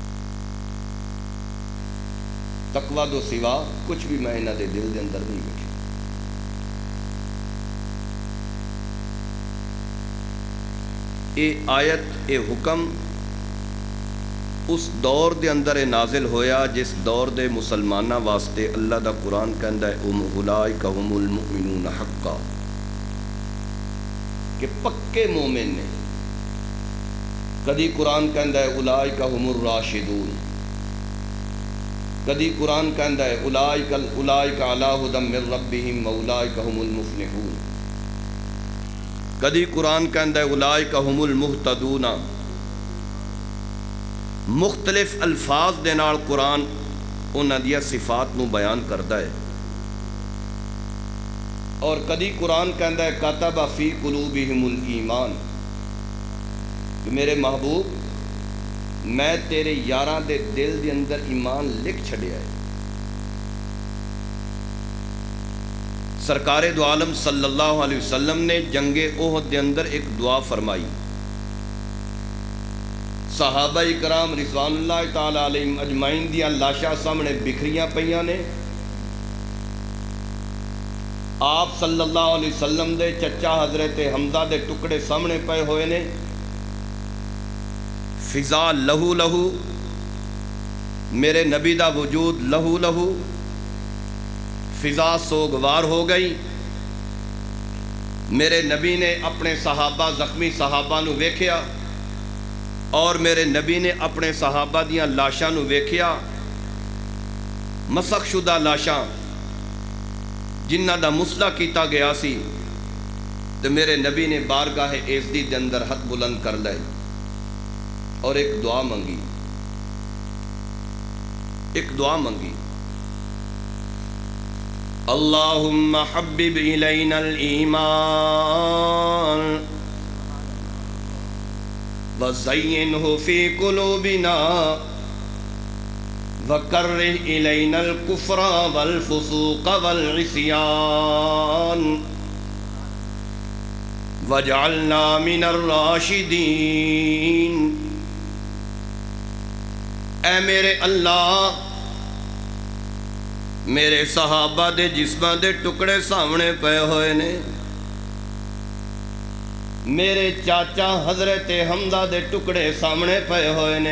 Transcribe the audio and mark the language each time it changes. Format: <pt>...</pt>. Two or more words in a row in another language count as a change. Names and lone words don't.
<pa>تقوی دو سوا کچھ بھی میں انہاں دے دل دے اندر نہیں ویکھیا. اے آیت اے حکم اس دور دے اندر نازل ہویا جس دور دے مسلمانہ واسطے اللہ دا قرآن کہندا ہے</pa> <ar>اولئک هم المؤمنون حقا،</ar> <pa>کہ پکے مومن نے. کدی قرآن کہندا ہے</pa> <ar>اولئک هم الراشدون،</ar> <pa>کدی قرآن کہندا ہے</pa> <ar>اولئک علی ھدی من ربہم واولئک هم المفلحون،</ar> <pa>کدی قرآن کہندا ہے</pa> <ar>اولئک هم المہتدون.</ar> <pa>مختلف الفاظ دے نال قرآن انہاں دی صفات نو بیان کردا ہے. اور کدی قرآن کہندا ہے</pa> <ar>کتب فی قلوبہم الایمان،</ar> <pa>کہ میرے محبوب میں تیرے یاراں دے دل دے اندر ایمان لکھ چھڑیا ہے. سرکار دو عالم</pa> <ar>صلی اللہ علیہ وسلم</ar> <pa>نے جنگ احد دے اندر ایک دعا فرمائی. صحابہ کرام</pa> <ar>رضوان اللہ تعالی علیہم اجمعین</ar> <pa>دیاں لاشاں سامنے بکھریاں پئیاں نے. آپ</pa> <ar>صلی اللہ علیہ وسلم</ar> <pa>دے چچا حضرت حمزہ دے ٹکڑے سامنے پے ہوئے نے. فضا لہو لہو، میرے نبی دا وجود لہو لہو، فضا سوگوار ہو گئی. میرے نبی نے اپنے صحابہ زخمی صحابہ نو ویکھیا، اور میرے نبی نے اپنے صحابہ دیاں لاشاں نو ویکھیا، مسخ شدہ لاشاں جنہ دا مسلح کیتا گیا سی. تو میرے نبی نے بارگاہ ایزدی دے اندر ہاتھ بلند کر لے اور ایک دعا منگی.</pa> <ar>اللہم حبب الینا الایمان وزینہ فی قلوبنا وکرہ الینا الکفر والفسوق والعصیان واجعلنا من الراشدین.</ar> <pa>اے میرے اللہ، میرے صحابہ دے جسماں دے ٹکڑے سامنے پے ہوئے نے. میرے چاچا حضرت حمزہ دے ٹکڑے سامنے پے ہوئے نے.</pa>